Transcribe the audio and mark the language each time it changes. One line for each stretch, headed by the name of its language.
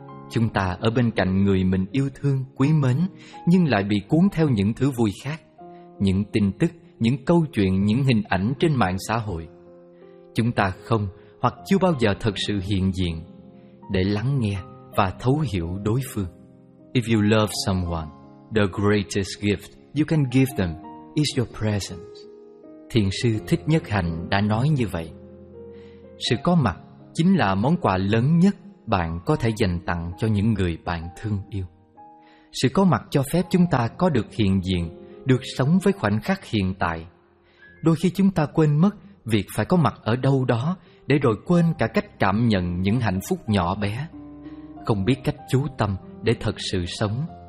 Vietnamese: Chúng ta ở bên cạnh người mình yêu thương, quý mến, nhưng lại bị cuốn theo những thứ vui khác, những tin tức, những câu chuyện, những hình ảnh trên mạng xã hội. Chúng ta không hoặc chưa bao giờ thật sự hiện diện để lắng nghe và thấu hiểu đối phương.
English: If you love someone, the greatest gift you can give them is your presence.
Vietnamese: Thiền sư Thích Nhất Hạnh đã nói như vậy. Sự có mặt chính là món quà lớn nhất bạn có thể dành tặng cho những người bạn thương yêu. Sự có mặt cho phép chúng ta có được hiện diện, được sống với khoảnh khắc hiện tại. Đôi khi chúng ta quên mất việc phải có mặt ở đâu đó, để rồi quên cả cách cảm nhận những hạnh phúc nhỏ bé, không biết cách chú tâm để thật sự sống.